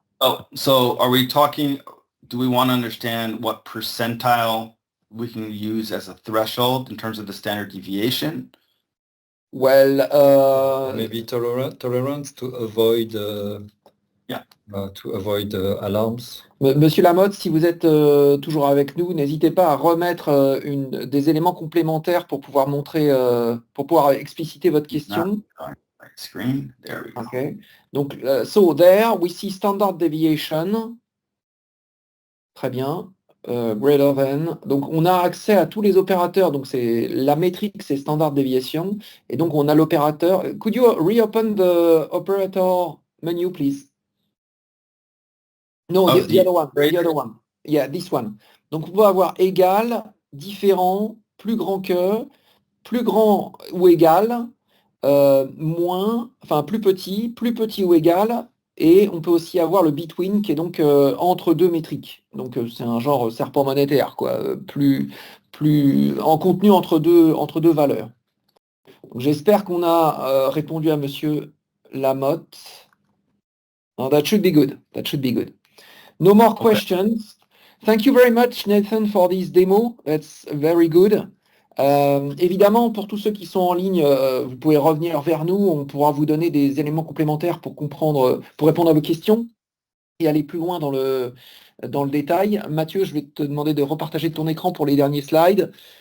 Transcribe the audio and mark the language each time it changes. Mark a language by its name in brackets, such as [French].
[English] Oh, so are we talking, do we want to understand what percentile we can use as a threshold in terms of the standard deviation? Well, maybe tolerance to avoid alarms. [French] Monsieur Lamotte, si vous êtes toujours avec nous, n'hésitez pas à remettre des éléments complémentaires pour pouvoir montrer, pour pouvoir expliciter votre question. [English] Screen. There we go. Okay. Donc, so there we see standard deviation. [French] Très bien. [English] Greater than. [French] Donc, on a accès à tous les opérateurs. Donc, c'est la métrique, c'est standard deviation. Et donc, on a l'opérateur. [English] Could you reopen the operator menu, please? No, the other one. The other one. Yeah, this one. [French] Donc, on peut avoir égal, différent, plus grand que, plus grand ou égal, moins, enfin plus petit ou égal, et on peut aussi avoir le between qui est donc entre deux métriques. Donc c'est un genre serpent monétaire, quoi, plus en contenu entre deux valeurs. J'espère qu'on a répondu à Monsieur Lamotte. [English] No, that should be good. That should be good. No more questions. Thank you very much, Nathan, for this demo. That's very good. [French] Évidemment, pour tous ceux qui sont en ligne, vous pouvez revenir vers nous, on pourra vous donner des éléments complémentaires pour comprendre, pour répondre à vos questions et aller plus loin dans le détail. Mathieu, je vais te demander de repartager ton écran pour les derniers slides.